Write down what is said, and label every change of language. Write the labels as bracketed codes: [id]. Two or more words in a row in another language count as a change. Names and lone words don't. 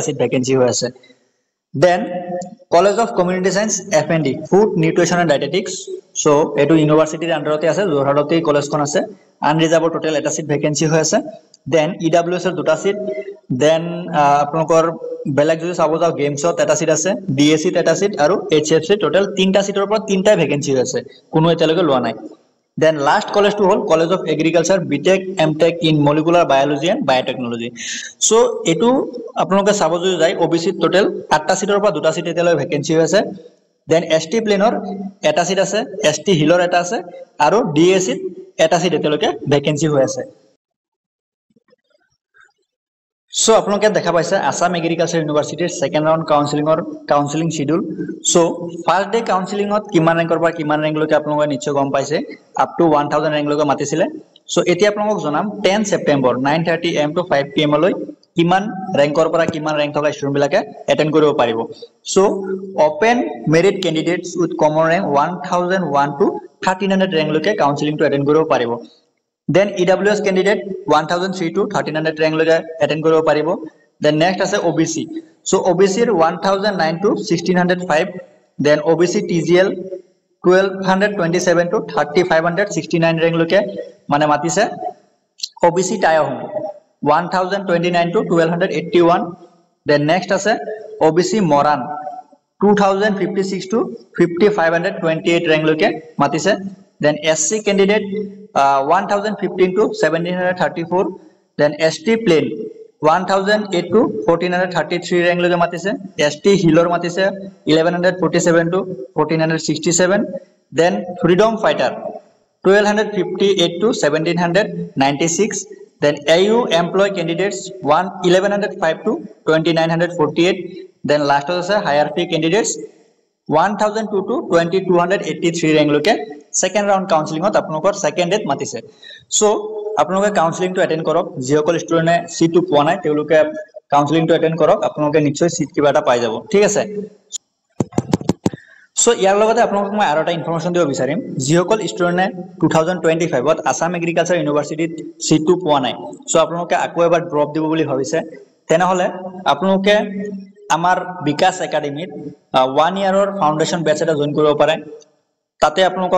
[en] seat vacancy [as] হৈ আছে দেন কলেজ অফ কমিউনিটি সায়েন্স FND ফুড নিউট্ৰিশন এণ্ড ডায়েটেটিক্স সো এটো ইউনিভাৰ্সিটিৰ আন্ডাৰতে আছে যোৰহাটতে কলেজখন আছে [en] unreserved total [as] এটা [en] seat vacancy [as] হৈ আছে দেন EWS এর দুটা সিট দেন আপোনালোকৰ বেলেগ যদি চাব যাও গেমছত এটা সিট আছে DSC এটা সিট আৰু HFC টোটেল তিনটা সিটৰ পৰা তিনটা ভ্যাকেন্সি হৈ আছে কোনো এতিয়ালৈকে লোৱা নাই [en] Then last college to hold College of Agriculture BTech MTech in Molecular Biology and Biotechnology. [as] So এইটো আপোনাকে চাব যদি যায় OBC total 8টা সিটৰ পৰা দুটা সিট এতিয়ালৈ ভ্যাকেন্সি হৈ আছে then ST প্লেনৰ এটা সিট আছে ST হিলৰ এটা আছে আৰু DSC এটা সিট এতিয়ালৈকে ভ্যাকেন্সি হৈ আছে So আপোনালোকে দেখা পাইছে আসাম এগ্ৰিকালচাৰ ইউনিভাৰ্সিটিৰ [en] second round counseling schedule [as] সো [en] first day [as] কাউন্সেলিংত কিমান ৰেংকৰ পৰা কিমান ৰেংক লৈকে আপোনালোকে নিশ্চয় গম পাইছে [en] up to [as] 1000 ৰেংক লৈকে মাতিছিলে সো এতিয়া আপোনালোকক জনাম 10 সেপ্টেম্বৰ [en] 9:30 AM to 5 PM [as] লৈ কিমান ৰেংকৰ পৰা কিমান ৰেংক থকা ষ্টুডেন্ট বিলাকে এটেন্ড কৰিব পাৰিব সো [en] open merit candidates with common rank [as] 1001 to 1300 ৰেংক লৈকে কাউন্সেলিংটো এটেন্ড কৰিব পাৰিব [en] Then EWS candidate [as] 1003 to 1300 rank লৈকে attend কৰিব পাৰিব [en] then next [as] ase OBC so OBC 1009 to 1605 then OBC TGL 1227 to 3569 rank লৈকে মানে মাতিছে OBC Tayahom 1029 to 1281 [en] then next [as] ase OBC Moran 2056 to 5528 rank লৈকে মাতিছে [en] then SC candidate [as] 1015 to 1734 then ST plain 1008 to 1433 rank লৈকে মাতিছে ST হিলৰ মাতিছে 1147 to 1467 [en] then freedom [as] fighter 1258 to 1796 [en] then AU employee candidates [as] 1105 to 2948 [en] then last is hierarchy candidates [as] 1002 to 2283 rank loke [en] second round counseling [as] ত আপোনালোকৰ [en] second date [as] মাতিছে so আপোনালোকে counseling টো attend কৰক যিসকল student এ seat টো পোৱা নাই তেওঁলোকে counseling টো attend কৰক আপোনালোকে নিশ্চয় seat কিবা এটা পাই যাব ঠিক আছে so ইয়াৰ লগতে আপোনাক মই আৰু এটা ইনফৰমেশন দিব বিচাৰিম জিঅকল ষ্টুডেন্টে 2025 ত আসাম এগ্ৰিকালচাৰ ইউনিভাৰ্সিটিত সিট টু পোৱা নাই সো আপোনালোকে আকৌ এবাৰ ড্ৰপ দিব বুলি ভাবিছে তেনেহলে আপোনালোকে আমাৰ বিকাশ একাডেমিত 1 ইয়াৰৰ [en] foundation batch [as] এটা জয়েন কৰিব পাৰে তাতে আপোনালোকক